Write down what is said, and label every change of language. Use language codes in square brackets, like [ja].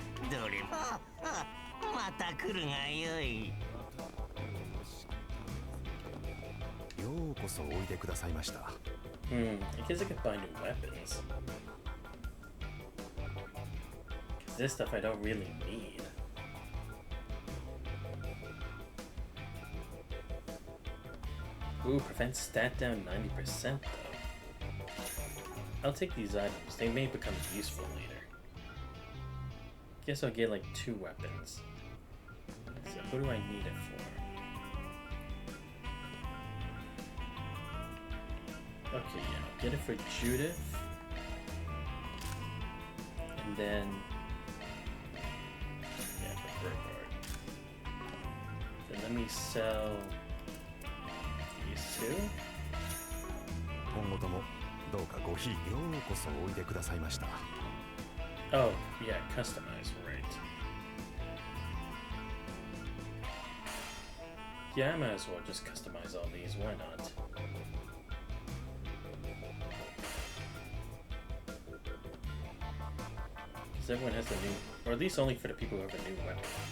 [ja] どれもまた来るがよい。ようこそおいでくださいました。 [en] I guess I can buy new weapons. This stuff I don't really need. Ooh, prevents stat down 90% though. I'll take these items. They may become useful later. Guess I'll get like 2 weapons. So who do I need it for? Okay, yeah, I'll get it for Judith. And then... yeah, for Burgard. let me sell these two. [ja] 今後ともどうかごひいようこそおいでくださいました。 [en] Oh, yeah, customize, right. Yeah, I might as well just customize all these, why not? Because everyone has the new, or at least only for the people who have a new weapon.